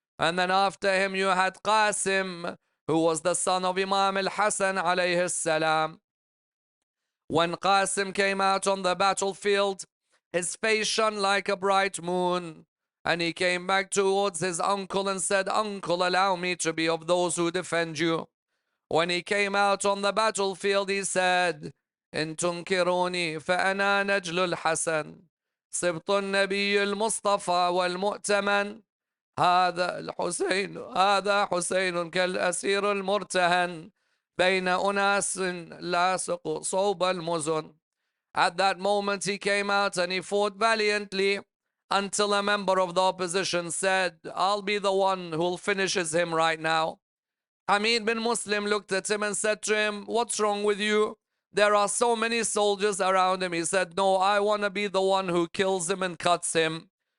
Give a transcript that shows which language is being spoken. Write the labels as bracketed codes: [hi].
[en] And then after him, you had Qasim, who was the son of Imam al-Hassan alayhi salam. When Qasim came out on the battlefield, his face shone like a bright moon. And he came back towards his uncle and said, "Uncle, allow me to be of those who defend you." When he came out on the battlefield, he said, [ar] "إن تنكروني فأنا نجل الحسن سبط النبي المصطفى والمؤتمن هذا حسين كالأسير المرتهن بين أناس لاصق صوب المزن." [en] At that moment he came out and he fought valiantly until a member of the opposition said, "I'll be the one who'll finishes him right now." Hamid bin Muslim looked at him and said to him, "What's wrong with you? There are so many soldiers around him." He said, "No, I want to be the one who kills him and cuts him."